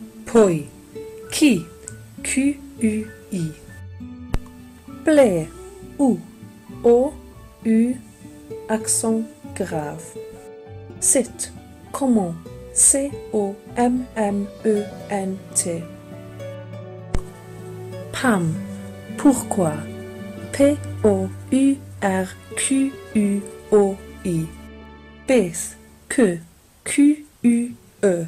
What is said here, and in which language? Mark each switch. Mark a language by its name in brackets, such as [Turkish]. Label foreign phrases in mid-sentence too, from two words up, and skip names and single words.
[French] Pwy, qui, Q-U-I. [Welsh] Ble, [French] où, O-U, accent grave. Sit, comment, C-O-M-M-E-N-T. Pam, pourquoi, P-O-U-R-Q-U-O-I. Beth, que, Q-U-E.